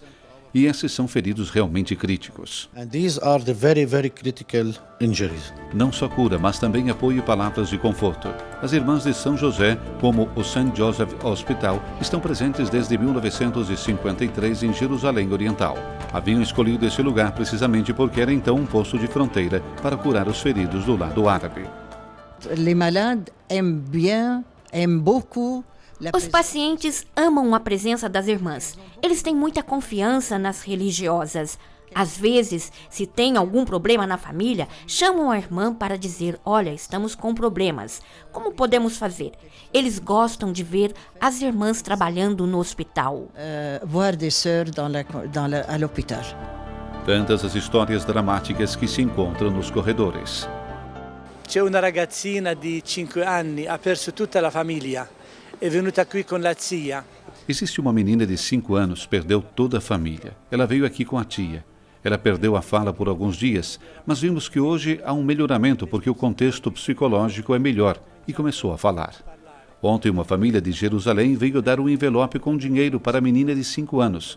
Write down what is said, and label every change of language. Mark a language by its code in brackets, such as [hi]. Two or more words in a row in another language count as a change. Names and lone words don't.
[pt] E esses são feridos realmente críticos. Não só cura, mas também apoio e palavras de conforto. As irmãs de São José, como o St. Joseph Hospital, estão presentes desde 1953 em Jerusalém Oriental. Haviam escolhido esse lugar precisamente porque era então um posto de fronteira para curar os feridos do lado árabe. [fr] Les malades aiment bien, aiment beaucoup. [pt] Os pacientes amam a presença das irmãs. Eles têm muita confiança nas religiosas. Às vezes, se tem algum problema na família, chamam a irmã para dizer: olha, estamos com problemas. Como podemos fazer? Eles gostam de ver as irmãs trabalhando no hospital. [fr] Voir des sœurs à l'hôpital. [pt] Tantas as histórias dramáticas que se encontram nos corredores. [it] C'è una ragazzina di 5 anni, ha perso tutta la famiglia. É venuta [pt] aqui com a tia. Existe uma menina de 5 anos, perdeu toda a família. Ela veio aqui com a tia. Ela perdeu a fala por alguns dias, mas vimos que hoje há um melhoramento porque o contexto psicológico é melhor e começou a falar. Ontem uma família de Jerusalém veio dar um envelope com dinheiro para a menina de 5 anos.